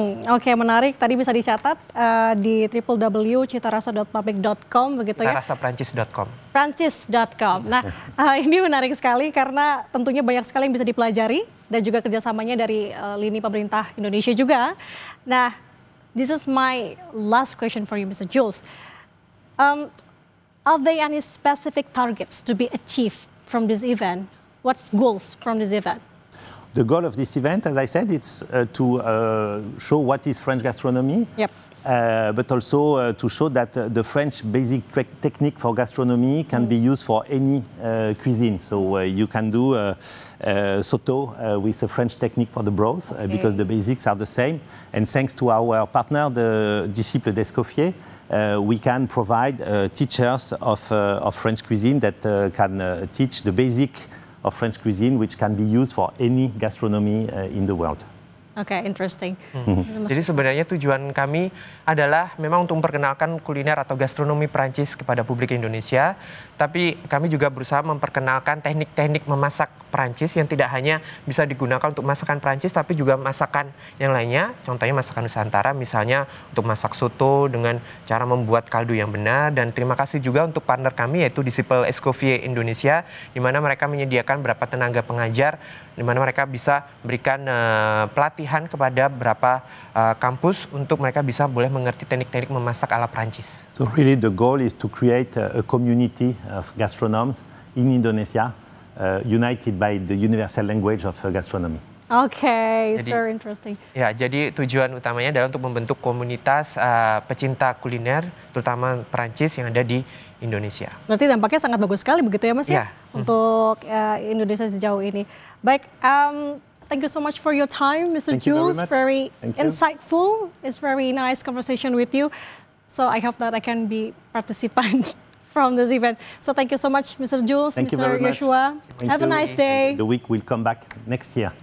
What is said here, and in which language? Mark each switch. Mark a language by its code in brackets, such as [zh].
[id] Oke, menarik. Tadi bisa dicatat di www.citarasa.public.com begitu ya? Citarasaprancis.com. Prancis.com. Nah, ini menarik sekali karena tentunya banyak sekali yang bisa dipelajari dan juga kerjasamanya dari lini pemerintah Indonesia juga. [en] Nah, this is my last question for you, Mr. Jules. Are there any specific targets to be achieved from this event? What's goals from this event? The goal of this event, as I said, it's to show what is French gastronomy, but also to show that the French basic technique for gastronomy can be used for any cuisine. So you can do sauté with a French technique for the broth, because the basics are the same. And thanks to our partner, the Disciples d'Escoffier, we can provide teachers of French cuisine that can teach the basic of French cuisine, which can be used for any gastronomy in the world. Oke, interesting. [id] Jadi sebenarnya tujuan kami adalah memang untuk memperkenalkan kuliner atau gastronomi Prancis kepada publik Indonesia, tapi kami juga berusaha memperkenalkan teknik-teknik memasak Prancis yang tidak hanya bisa digunakan untuk masakan Prancis, tapi juga masakan yang lainnya, contohnya masakan Nusantara, misalnya untuk masak soto dengan cara membuat kaldu yang benar. Dan terima kasih juga untuk partner kami yaitu Disciples Escoffier Indonesia, di mana mereka menyediakan beberapa tenaga pengajar, di mana mereka bisa berikan pelatihan kepada beberapa kampus untuk mereka bisa boleh mengerti teknik-teknik memasak ala Prancis. [en] So really the goal is to create a community of gastronomes in Indonesia, united by the universal language of gastronomy. Okay, it's very interesting. [id] Ya, jadi tujuan utamanya adalah untuk membentuk komunitas pecinta kuliner, terutama Perancis yang ada di Indonesia. Berarti dampaknya sangat bagus sekali begitu ya Mas ya, untuk Indonesia sejauh ini. [en] Baik, thank you so much for your time, Mr. Jules. Very insightful. It's very nice conversation with you. So I hope that I can be participant from this event. So thank you so much, Mr. Jules, Mr. Joshua. Have a nice day. The week will come back next year.